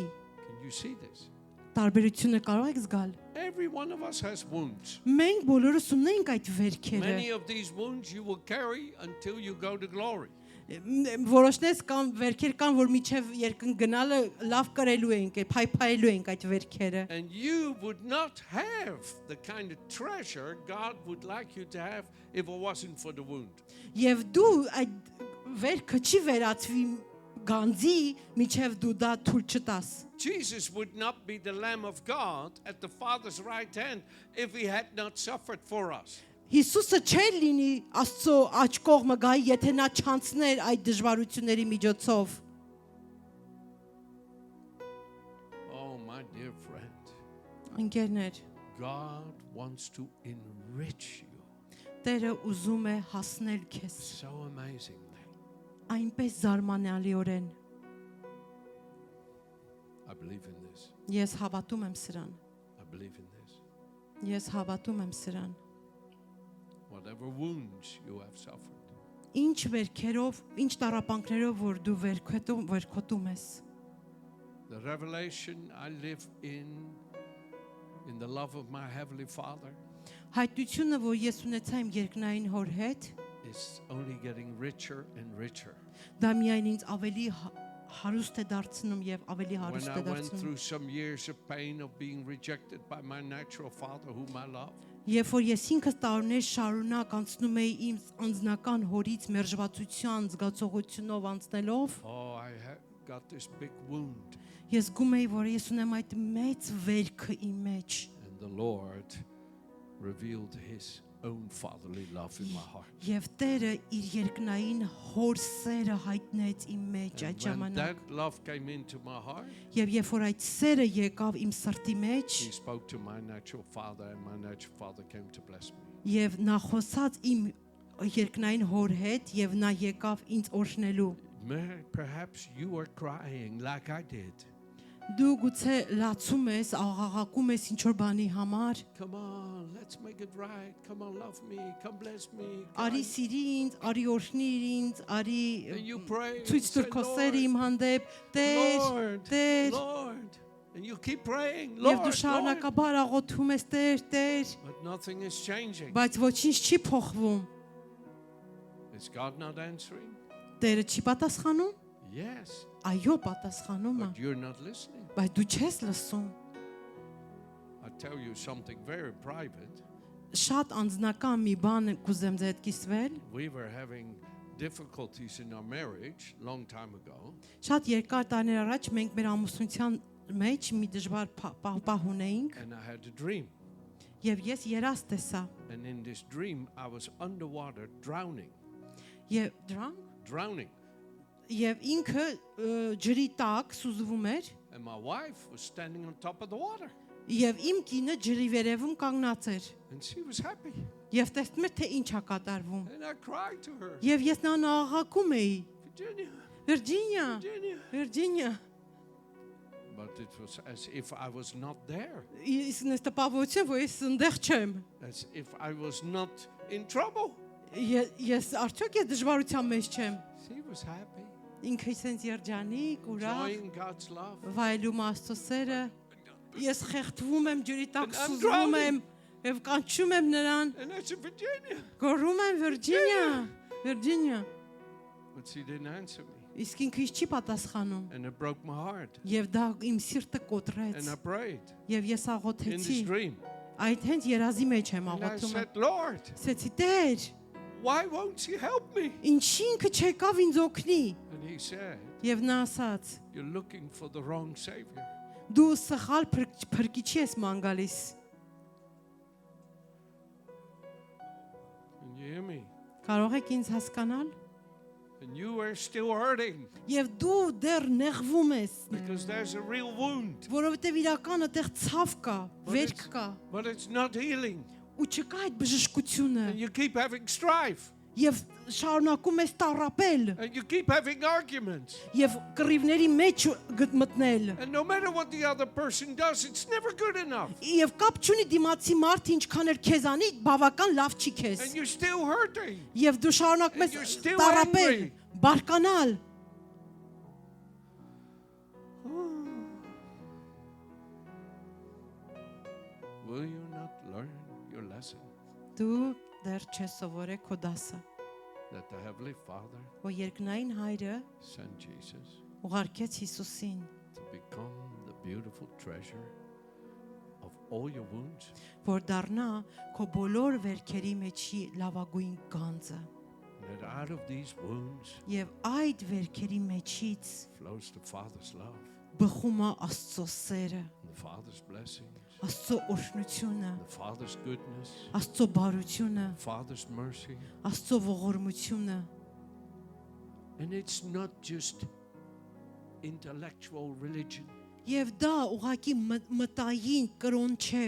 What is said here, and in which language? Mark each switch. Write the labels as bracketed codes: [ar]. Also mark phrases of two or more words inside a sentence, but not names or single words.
[en] Can you see this? [hy] տարբերությունը կարող եք զգալ։ [en] Every one of us has wounds. [hy] Մենք բոլորս ունենք այդ վերքերը։ [en] Many of these wounds you will carry until you go to glory. [hy] Որոշնես կամ վերքեր կան, որ միջև երկն գնալը լավ կրելու ենք, փայփայելու ենք այդ վերքերը։ [en] And you would not have the kind of treasure God would like you to have if it wasn't for the wound. [hy] Եվ դու այդ վերքը չի վերածվի գանձի, միջև դու դա թույլ չտաս։ [en] Jesus would not be the Lamb of God at the Father's right hand if he had not suffered for us. [hy] Հիսուսը չէր լինի Աստծո աջ կողմը գայի, եթե նա չանցներ այդ դժվարությունների միջոցով։ [en] Oh, my dear friend, [hy] Ընկերներ, [en] God wants to enrich you [hy] Տերը ուզում է հասնել քեզ [en] so amazingly. [hy] այնպես զարմանալիորեն։ [en] I believe in this. [hy] Ես հավատում եմ սրան։ [en] I believe in this. [hy] Ես հավատում եմ սրան։ [en] Whatever wounds you have suffered, [hy] Ինչ վերքերով, ինչ տառապանքներով որ դու վերքոտում ես։ [en] the revelation I live in the love of my Heavenly Father, [hy] Հայտնությունը, որ ես ունեցա իմ երկնային հոր հետ, [en] is only getting richer and richer. [hy] դա միայն ինձ ավելի հարուստ է դարձնում եւ ավելի [en] When [hy] հարուստ [en] I [hy] է [en] went [hy] դարձնում։ [en] through some years of pain of being rejected by my natural father, whom I love, [hy] Երբ որ ես ինքս տարիներ շարունակ անցնում էի իմ անձնական հորից մերժվածության զգացողությունով անցնելով, [en] oh, got this big wound. [hy] ես զգում էի, որ ես ունեմ այդ մեծ վերքը իմ մեջ։ [en] And the Lord revealed his own fatherly love in my heart. [hy] Եվ Տերը իր երկնային հոր սերը հայտնեց իմ մեջ այդ [en] And when [hy] ժամանակ։ [en] that love came into my heart, [hy] Եվ երբ որ այդ սերը եկավ իմ սրտի մեջ, [en] he spoke to my natural father, and my natural father came to bless me. [hy] եւ նա խոսաց իմ երկնային հոր հետ եւ նա եկավ ինձ օրհնելու։ [en] Perhaps you are crying like I did. [hy] Դու գուցե լացում ես, աղաղակում ես ինչ որ բանի համար, [en] Come on, let's make it right. Come on, love me. Come bless me. [hy] արի սիրի ինձ, արի օրհնիր ինձ, արի [en] And you pray. [hy] ցույց տուր քո սերը իմ հանդեպ, Տեր, [en] Lord, [hy] Տեր, [en] Lord. And you keep praying, [hy] եւ [en] Lord, [hy] դու [en] Lord. [hy] շարունակաբար աղոթում ես, Տեր, Տեր, [en] But nothing is changing. [hy] բայց ոչինչ չի փոխվում։ [en] Is God not answering? [hy] Տերը չի պատասխանում։ [en] Yes, [hy] Այո, պատասխանում է, [en] but you're not listening. [hy] բայց դու չես լսում։ [en] I tell you something very private. [hy] Շատ անձնական մի բան կուզեմ ձեզ կիսվել։ [en] We were having difficulties in our marriage long time ago. [hy] Շատ երկար տարիներ առաջ մենք մեր ամուսնության մեջ մի դժվար պահ ունեինք [en] and I had a dream. [hy] եւ ես երաս տեսա [en] And in this dream, I was underwater drowning. [hy] եւ դրանք [en] Drowning. [hy] եւ ինքը ջրի տակ սուզվում էր [en] And my wife was standing on top of the water. [hy] եւ իմ կինը ջրի վերևում կանգնած էր [en] And she was happy. [hy] եւ տեսնում էր թե ինչ է կատարվում [en] And I cried to her, [hy] եւ ես նա աղաղակում էի [en] Virginia, [hy] Վիրջինիա [en] Virginia. [hy] Վիրջինիա [en] But it was as if I was not there. [hy] Ես նստապավություն որ ես ընդեղ չեմ [en] As if I was not in trouble. [hy] ես արդյոք ես դժվարության մեջ չեմ [en] She was happy. [hy] ինքը ինձ երջանիկ ուրախ [en] Enjoying God's love. [hy] վայելում Աստծո սերը ես խեղդվում եմ ջրի տակ [en] And I'm [hy] սուզվում [en] drowning. [hy] եմ եւ կանչում եմ նրան [en] And I said, Virginia. [hy] գոռում եմ Վիրջինիա [en] But she didn't answer me. [hy] իսկ ինքը ինչ չի պատասխանում [en] And it broke my heart. [hy] եւ դա իմ սիրտը կոտրեց [en] And I prayed [hy] եւ ես [en] in [hy] աղոթեցի [en] this dream. [hy] այդ հենց երազի մեջ եմ [en] And I [hy] աղոթում [en] said, Lord, [hy] ասեցի Տեր [en] why won't you help me? [hy] ինչի ինքը չեկավ ինձ օգնի [en] And he said, [hy] եւ նա ասաց [en] you're looking for the wrong Savior. [hy] դու սխալ փրկիչի ես ման գալիս [en] Can you hear me? [hy] կարող եք ինձ հասկանալ [en] And you are still hurting [hy] եւ դու դեռ նեղվում ես [en] because there's a real wound, [hy] որովհետեւ իրականը այդտեղ ցավ կա վերք կա [en] but it's not healing. [hy] ու չկա այդ բժշկությունը [en] And you keep having strife. [hy] եւ շարունակում ես տառապել [en] And you keep having arguments. [hy] եւ կռիվների մեջ մտնել [en] And no matter what the other person does, it's never good enough. [hy] եւ կապ չունի դիմացի մարդը ինչքան էլ քեզանի բավական լավ չի քեզ [en] And you're still hurting. [hy] եւ դու շարունակում [en] And you're [hy] ես [en] still [hy] տառապել [en] angry. [hy] բարկանալ [en] Will you not learn your lesson [hy] դու դեռ չես սովորել քո դասը [en] that the Heavenly Father [hy] որ երկնային հայրը [en] sent Jesus [hy] ուղարկեց Հիսուսին [en] to become the beautiful treasure of all your wounds? [hy] որ դառնա քո բոլոր վերքերի մեջի լավագույն գանձը [en] And that out of these wounds [hy] եւ այդ վերքերի մեջից [en] flows the Father's love, [hy] բխում է Աստծո սերը [en] and the Father's blessings, [hy] Աստծո օրհնությունը [en] the Father's goodness, [hy] Աստծո բարությունը [en] the Father's mercy. [hy] Աստծո ողորմությունը [en] And it's not just intellectual religion. [hy] եւ դա ուղակի մտային կրոն չէ